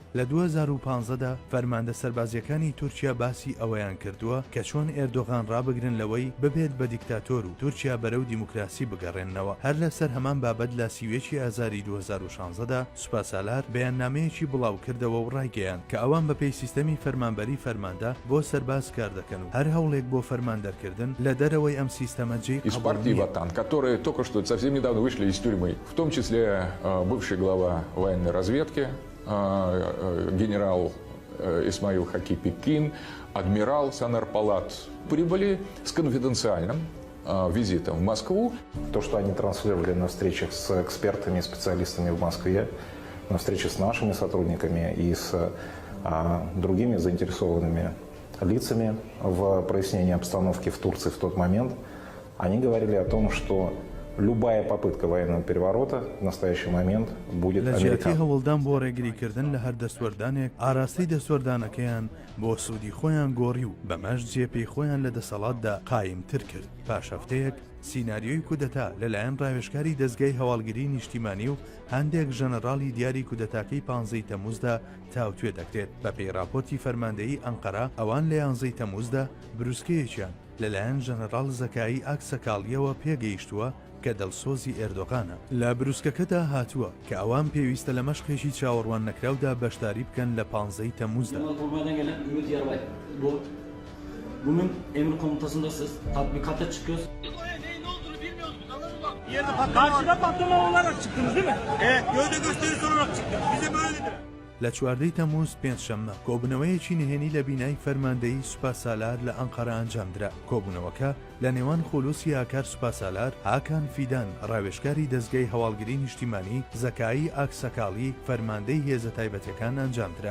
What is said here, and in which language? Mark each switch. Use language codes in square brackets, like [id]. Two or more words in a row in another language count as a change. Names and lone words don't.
[ckb] لە 2015دا فەرماندە سەربازیەکانی تورکیا باسی ئەوەیان کردووە کە چۆن ئێردۆغان ڕابگرن لەوەی ببێت بە دیکتاتۆر و تورکیا بەرەو دیموکراسی بگەڕێنەوە. هەر لەسەر هەمان بابەت لە سیوێکی ئازاری 2016دا سوپاسالار بەیاننامەیەکی بڵاو کردەوە و ڕایگەیان کە ئەوان بەپێی سیستەمی فەرمانبەری فەرماندا بۆ سەرباز کار دەکەن و هەر هەوڵێک بۆ فەرماندەرکردن لە دەرەوەی ئەم سیستەمە جێی [ru] из партии Ватан, которые только что совсем недавно вышли из тюрьмы, в том числе бывший глава военной разведки генерал Исмаил Хаки Пекин, адмирал Санер-Палат прибыли с конфиденциальным визитом в Москву. То, что они транслировали на встречах с экспертами и специалистами в Москве, на встрече с нашими сотрудниками и с другими заинтересованными лицами в прояснении обстановки в Турции в тот момент, они говорили о том, что любая попытка военного переворота в настоящий момент будет [ckb] لە جیاتی [ru] американской. [ckb] هەوڵدان بۆ ڕێگریکردن لە هەر دەستوەردانێک ئاراستی دەستوەردانەکەیان بۆ سوودی خۆیان گۆڕی و بەمەش جێپەی خۆیان لە دەسەڵاتدا قایمتر کرد. پاش هەفتەیەک سیناریۆی کودەتا لەلایەن ڕاوێژکاری دەستگای هەواڵگری نیشتیمانی و هەندێک ژەنەڕاڵی دیاری کودەتاکەی 15 تەموزدا تاوتوێ دەکرێت. بە پێی راپۆرتی فەرماندەیی ئەنقەرە ئەوان لە 11 تەموزدا بروسکەیەکیان لەلایەن ژەنەڕاڵ زەکایی ئاکسەکاڵیەوە پێگەیشتووە کە دڵسۆزی ئێردۆغانە. لە بروسکەکەدا هاتووە کە ئەوان پێویستە لە مەشقێکی چاوەڕوان نەکراودا بەشداری بکەن لە 15 تەموزدا. [tr] Bunun emir komutasındasınız. Tatbikata çıkıyoruz. Karşıda patlama olarak çıktınız değil mi? Evet. Gövde gösterisi olarak çıktık. Bize böyle dediler. [ckb] لە 14 تەموز پێنجشەممە کۆبوونەوەیەکی نهێنی لە بینای فەرماندەیی سوپاسالار لە ئەنقەرە ئەنجامدرا. کۆبوونەوەکە لە نێوان خولوسی هاکار سوپاسالار، هاکان فیدان ڕاوێژکاری دەستگای هەواڵگری نیشتیمانی، زەکایی ئاکسەکاڵی فەرماندەی هێزە تایبەتەکان ئەنجامدرا.